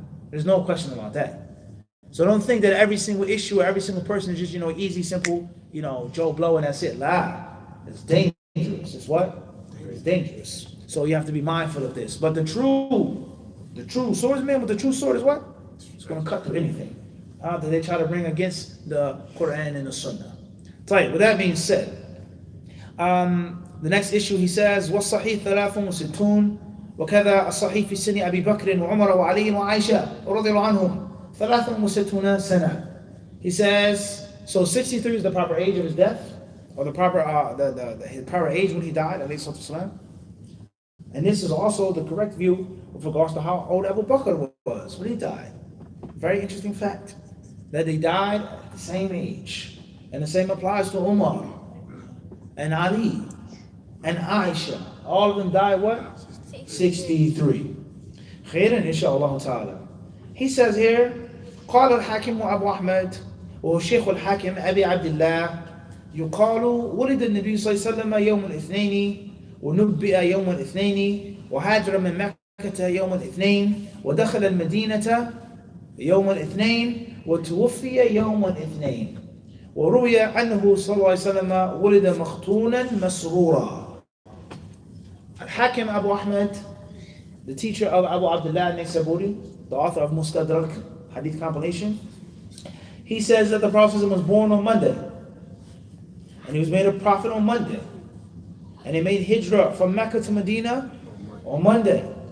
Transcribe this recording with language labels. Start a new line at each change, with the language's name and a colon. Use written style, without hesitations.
English: There's no question about that. So don't think that every single issue or every single person is just, easy, simple, Joe Blow and that's it. Lie. It's dangerous. It's what? It's dangerous. So you have to be mindful of this. But the true swordsman with the true sword is what? It's going to cut through anything that they try to bring against the Quran and the Sunnah. With that being said, the next issue he says,
Arabic: وَالصَّحِيث 63 وكذا الصحيح في سن أبي بكر وعمر وعلي وعائشة رضي الله عنهم 63 سنة.
English: He says, so 63 is the proper age of his death, or the proper his proper age when he died, alayhi salatu wasalam. And this is also the correct view with regards to how old Abu Bakr was when he died. Very interesting fact that they died at the same age, and the same applies to Umar and Ali and Aisha. All of them died what? 63. Khairan inshaAllah ta'ala. He says here,
Arabic: قال الحاكم أبو أحمد وشيخ الحاكم أبي عبد الله يقال ولد النبي صلى الله عليه وسلم يوم الاثنين ونبئ يوم الاثنين وهاجر من مكة يوم الاثنين ودخل المدينة يوم الاثنين وتوفي يوم الاثنين وروي عنه صلى الله عليه وسلم ولد مختونا مسرورا.
English: Al-Hakim Abu Ahmad, the teacher of Abu Abdullah Naysaburi, the author of Mustadrak Hadith compilation, he says that the Prophet was born on Monday, and he was made a prophet on Monday, and he made hijrah from Mecca to Medina on Monday.